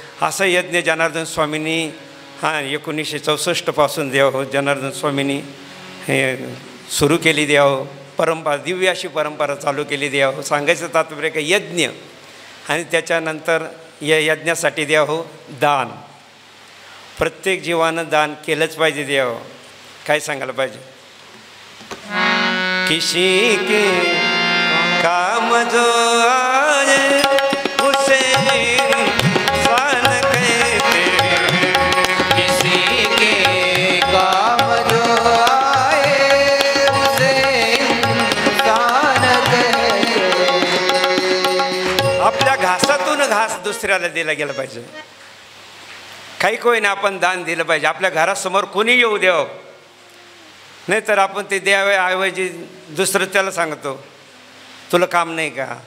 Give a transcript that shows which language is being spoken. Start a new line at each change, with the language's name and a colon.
Marathi: असं यज्ञ जनार्दन स्वामींनी 1964 पासून देव जनार्दन स्वामींनी हे सुरू केली देव. परंपरा दिव्य अशी परंपरा चालू केली देव. सांगायचं तात्पर्य काय, यज्ञ आणि त्याच्यानंतर या यज्ञासाठी देव दान. प्रत्येक जीवानं दान केलंच पाहिजे देव. काय सांगायला पाहिजे.
Hindi: किसी के काम जो आए उसे इंसान कहते, किसी के काम जो आए उसे इंसान कहते.
Marathi: आपल्या घासातून घास दुसऱ्याला दिला गेला पाहिजे. काही कोणी आपण दान दिलं पाहिजे. आपल्या घरासमोर कोणी येऊ द्यावं, नाही तर आपण ते द्याव्याऐवजी दुसरं त्याला सांगतो तुला काम नाही का.